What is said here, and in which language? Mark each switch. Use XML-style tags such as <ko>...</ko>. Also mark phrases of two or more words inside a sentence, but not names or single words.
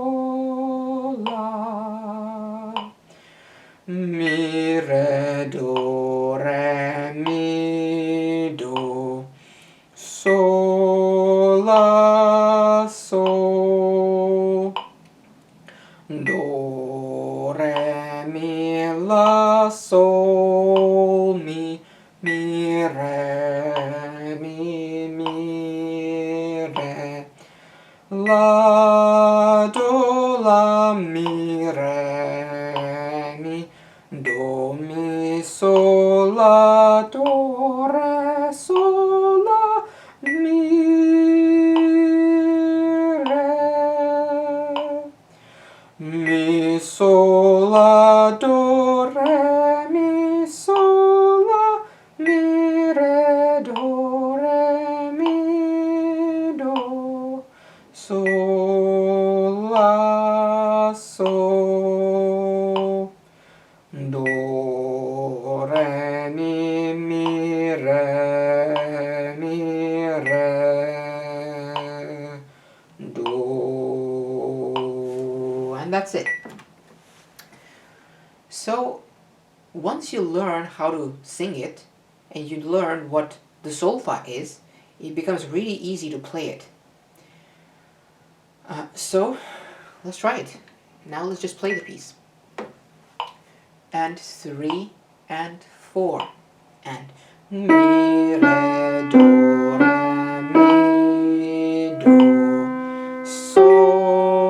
<en>la, mi, re, do, re, mi, do, sol, la, sol, do, re, mi, la, sol, mi, re, mi, re, la, do, la, mi, re, mi, do, mi, sol, la, do, re, sol, la, mi, re, mi, sol, la, do, re, mi, sol, la, mi, re, do, re, mi, do, sol, la, sol, do, re, mi, re, do. And that's it. So once you learn how to sing it, and you learn what the solfa is, it becomes really easy to play it. So let's try it. Now let's just play the piece. And 3, and 4, and mi, re, do, re, mi, do, sol,</en>